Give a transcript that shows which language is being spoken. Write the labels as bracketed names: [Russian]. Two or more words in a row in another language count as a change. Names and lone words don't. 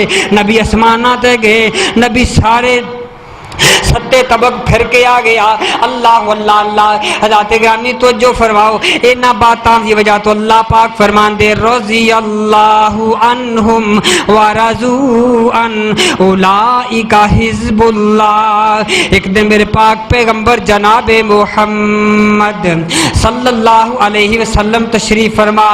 [Punjabi] نبی اسمانہ تے گئے, نبی سارے ستے طبق پھر کے آ گیا. اللہ اللہ اللہ حضرت گرامی توجہ فرماؤ, اینا باتاں دی وجہ تو اللہ پاک فرمان دے [Arabic] رضی اللہ عنہم ورضوا عن اولئک حزب اللہ. [Urdu] ایک دن میرے پاک پیغمبر جناب محمد صلی اللہ علیہ وسلم تشریف فرما.